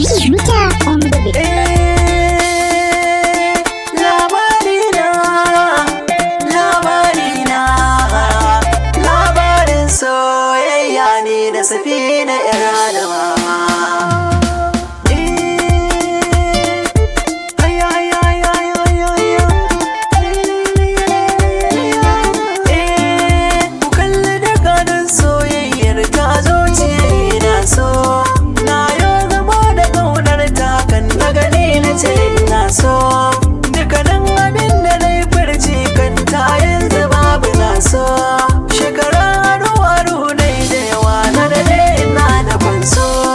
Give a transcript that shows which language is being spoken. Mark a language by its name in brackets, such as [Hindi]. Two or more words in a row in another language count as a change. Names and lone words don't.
[English] Mita on the beat. [Hausa] Eh, labarina, labarina, labarin soyayya ne da Safina yar Adamawa. Eh, ay, ay, ay, ay, ay, ay, ay. Eh, ku kalli daga nan soyayyar ta zuciya ina so. Na yo gamo da ƙaunar ta kan na gani na ce ina so. Dukkanin abin da na yi furci kan ta yanzu babu na so. Shekara aru-aru na yi da yawa na daɗe ina da kwanso.